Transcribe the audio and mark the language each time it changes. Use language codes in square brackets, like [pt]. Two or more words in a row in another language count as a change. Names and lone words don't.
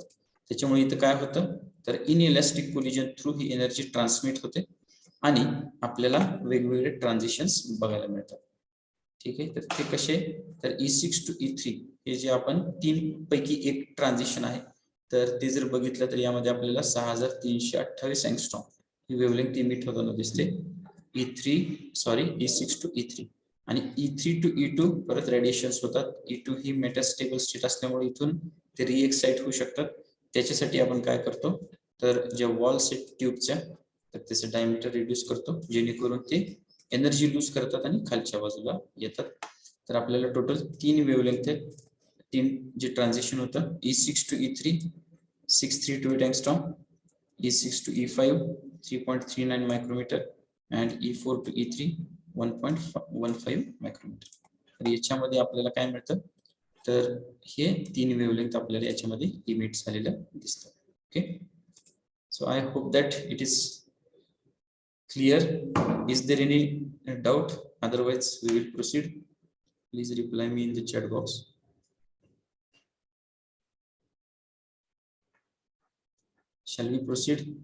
[mr] त्याच्यामुळे इथं काय होतं, तर [en] inelastic collision through [mr] ही [en] energy transmit [mr] होते आणि आपल्याला वेगवेगळे ट्रान्झिशन्स बघायला मिळतात. ठीक आहे, तर ते कसे, तर [en] E6 to E3 [mr] हे जे आपण 3 पैकी एक ट्रान्झिशन आहे, तर ते जर बघितलं तर यामध्ये आपल्याला 6328 एंगस्ट्रॉम ही [en] wavelength emit [mr] होताना दिसते. [en] E6 to E3 [mr] आणि [en] E3 to E2 [mr] परत रेडिएशन्स होतात. E2 ही [en] metastable state [mr] असल्यामुळे इथून ते रिएक्साइट होऊ शकतात. त्याच्यासाठी आपण काय करतो, तर ज्या वॉल्स आहेत ट्यूबच्या, तर त्याचं [en] diameter reduce [mr] करतो, जेणेकरून ते [en] energy lose [mr] करतात आणि खालच्या बाजूला येतात. तर आपल्याला टोटल 3 वेव्हलेंथ आहेत, 3 जे ट्रान्झिशन होतं [en] E6 to E3 632 angstrom, E6 to E5 3.39 micrometer and E4 to E3 1.15 micrometer. [mr] तर याच्यामध्ये आपल्याला काय मिळतं, तर हे 3 वेव्हलेंथ आपल्याला याच्यामध्ये इमिट झालेलं दिसतं. [en] ओके, so I hope that it is clear. Is there any doubt? Otherwise we will proceed. Please reply me in the chat box. Shall we proceed?